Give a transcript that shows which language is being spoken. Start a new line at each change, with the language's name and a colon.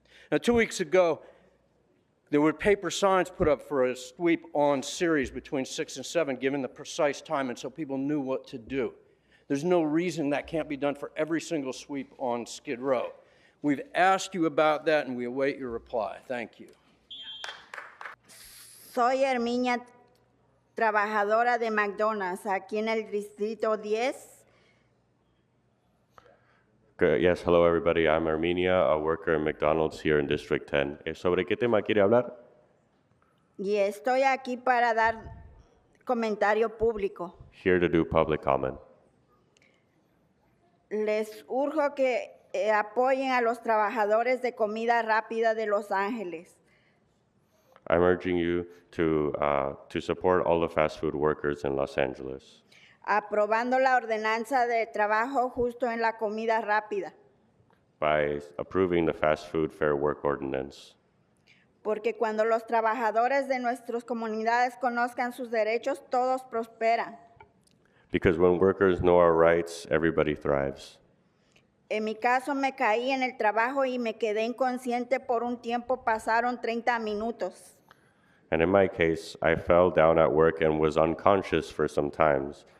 English: Now, 2 weeks ago, there were paper signs put up for a sweep on Ceres between 6 and 7, given the precise time, and so people knew what to do. There's no reason that can't be done for every single sweep on Skid Row. We've asked you about that, and we await your reply. Thank you.
Spanish: Soy Herminia, trabajadora de McDonald's, aquí en el Distrito 10.
English: Yes, hello everybody. I'm Armenia, a worker in McDonald's here in District 10.
Spanish: ¿Sobre qué tema quiere hablar? Y estoy aquí para dar comentario público.
English: Here to do public comment.
Spanish: Les urjo que apoyen a los trabajadores de comida rápida de Los Ángeles.
English: I'm urging you to support all the fast food workers in Los Angeles.
Spanish: Aprobando la ordenanza de trabajo justo en la comida rápida.
English: By approving the fast food fair work ordinance.
Spanish: Porque cuando los trabajadores de nuestras comunidades conozcan sus derechos, todos prosperan.
English: Because when workers know our rights, everybody thrives.
Spanish: En mi caso me caí en el trabajo y me quedé inconsciente por un tiempo, pasaron 30 minutos.
English: And in my case, I fell down at work and was unconscious for some time.